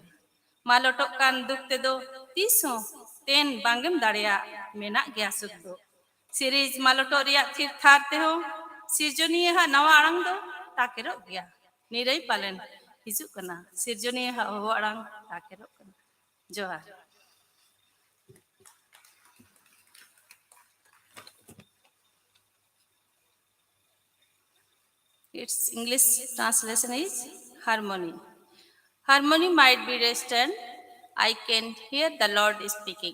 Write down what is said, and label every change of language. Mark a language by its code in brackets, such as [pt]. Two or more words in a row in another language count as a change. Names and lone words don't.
[sat] ᱢᱟᱞᱚᱴᱚᱜ ᱠᱟᱱ ᱫᱩᱠ ᱛᱮᱫᱚ ᱛᱤᱥᱦᱚᱸ ᱛᱮᱱ ᱵᱟᱝᱜᱮᱢ ᱫᱟᱲᱮᱭᱟᱜ ᱢᱮᱱᱟᱜ ᱜᱮᱭᱟ ᱥᱩᱠ ᱫᱚ. ᱥᱤᱨᱤᱡ ᱢᱟᱞᱚᱴᱚᱜ ᱨᱮᱭᱟᱜ ᱛᱷᱤᱨ ᱛᱷᱟᱨ ᱛᱮᱦᱚᱸ ᱥᱤᱨᱡᱚᱱᱤᱭᱟᱹᱣᱟᱜ ᱱᱟᱣᱟ ᱟᱲᱟᱝ ᱫᱚ ᱛᱟᱠᱮᱨᱚᱜ ᱜᱮᱭᱟ. ᱱᱤᱨᱟᱹᱭ ᱯᱟᱞᱮᱱ ᱦᱤᱡᱩᱜ ᱠᱟᱱᱟ, ᱥᱤᱨᱡᱚᱱᱤᱭᱟᱹᱣᱟᱜ ᱦᱚᱦᱚ ᱟᱲᱟᱝ ᱛᱟᱠᱮᱨᱚᱜ ᱠᱟᱱᱟ. ᱡᱚᱦᱟᱨ. [en] Its English translation is harmony. Harmony might be distant. I can hear the Lord speaking.